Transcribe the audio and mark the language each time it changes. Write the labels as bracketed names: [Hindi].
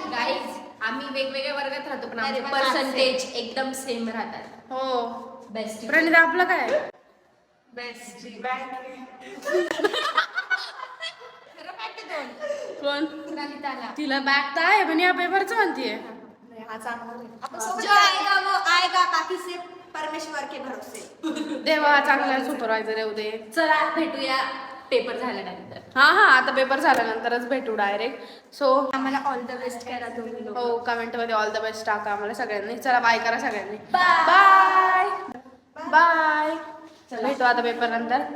[Marathi] Guys आम्ही वेगवेगळ्या वर्गात राहतो पण आमचे पर्सेंटेज एकदम सेम राहतात. हो. बेस्ट. प्रणिता आपलं काय? कोण? तिला बॅग तर आहे पण या पेपरचं म्हणतीये. [Hindi] जो आएगा वो आएगा, बाकी से परमेश्वर के भरोसे. [Marathi] देवा चांगला सुपरवायझर येऊ दे. चला भेटूया पेपर झाल्यानंतर. हा आता पेपर झाल्यानंतरच भेटू डायरेक्ट. सो आम्हाला ऑल द बेस्ट करा तुम्ही लोक. हो कमेंट मध्ये ऑल द बेस्ट टाका आम्हाला सगळ्यांनी. चला बाय करा सगळ्यांनी. Bye bye. भेटू आता पेपर नंतर.